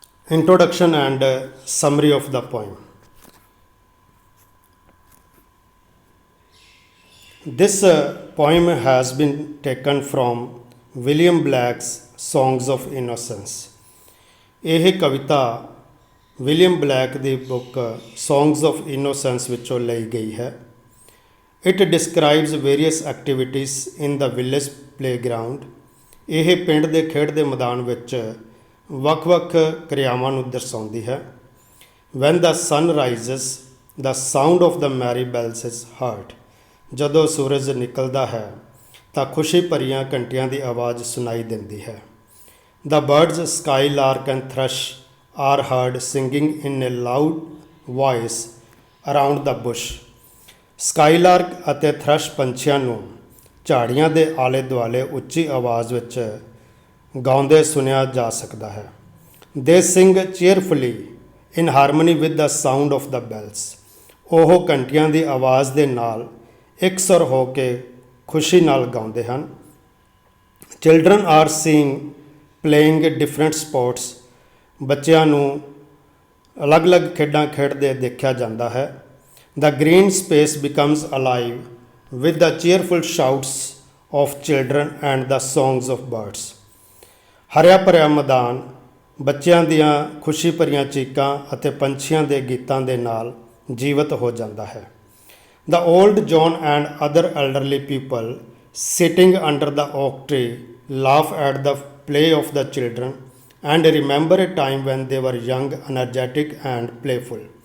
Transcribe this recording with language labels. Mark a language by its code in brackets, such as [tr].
[en] Introduction and summary of the poem. This poem has been taken from William Blake's Songs of Innocence. [pa] ਇਹ ਕਵਿਤਾ William black ਦੀ book songs of innocence ਵਿੱਚੋਂ ਲਈ ਗਈ ਹੈ. [en] It describes various activities in the village playground. [pa] ਇਹ ਪਿੰਡ ਦੇ ਖੇਡ ਦੇ ਮੈਦਾਨ ਵਿੱਚ ਵੱਖ-ਵੱਖ ਕਿਰਿਆਵਾਂ ਨੂੰ ਦਰਸਾਉਂਦੀ ਹੈ. [en] When the sun rises the sound of the merry bells is heard. [pa] ਜਦੋਂ ਸੂਰਜ ਨਿਕਲਦਾ ਹੈ ਤਾਂ ਖੁਸ਼ੀ ਭਰੀਆਂ ਘੰਟੀਆਂ ਦੀ ਆਵਾਜ਼ ਸੁਣਾਈ ਦਿੰਦੀ ਹੈ. [en] The birds skylark and thrush are heard singing in a loud voice around the bush. [pa] ਸਕਾਈਲਾਰਕ ਅਤੇ ਥਰਸ਼ ਪੰਛੀਆਂ ਨੂੰ ਝਾੜੀਆਂ ਦੇ ਆਲੇ ਦੁਆਲੇ ਉੱਚੀ ਆਵਾਜ਼ ਵਿੱਚ ਗਾਉਂਦੇ ਸੁਣਿਆ ਜਾ ਸਕਦਾ ਹੈ. [en] They sing cheerfully in harmony with the sound of the bells. [pa] ਉਹ ਘੰਟੀਆਂ ਦੀ ਆਵਾਜ਼ ਦੇ ਨਾਲ ਇਕਸੁਰ ਹੋ ਕੇ ਖੁਸ਼ੀ ਨਾਲ ਗਾਉਂਦੇ ਹਨ. [en] Children are seen playing different sports. [pa] ਬੱਚਿਆਂ ਨੂੰ ਅਲੱਗ-ਅਲੱਗ ਖੇਡਾਂ ਖੇਡਦੇ ਦੇਖਿਆ ਜਾਂਦਾ ਹੈ. [en] The green space becomes alive with the cheerful shouts of children and the songs of birds. [pa] ਹਰਿਆ ਭਰਿਆ ਮੈਦਾਨ ਬੱਚਿਆਂ ਦੀਆਂ ਖੁਸ਼ੀ ਭਰੀਆਂ ਚੀਕਾਂ ਅਤੇ ਪੰਛੀਆਂ ਦੇ ਗੀਤਾਂ ਦੇ ਨਾਲ ਜੀਵਤ ਹੋ ਜਾਂਦਾ ਹੈ. [en] The old John and other elderly people sitting under the oak tree laugh at the play of the children and remember a time when they were young, energetic and playful.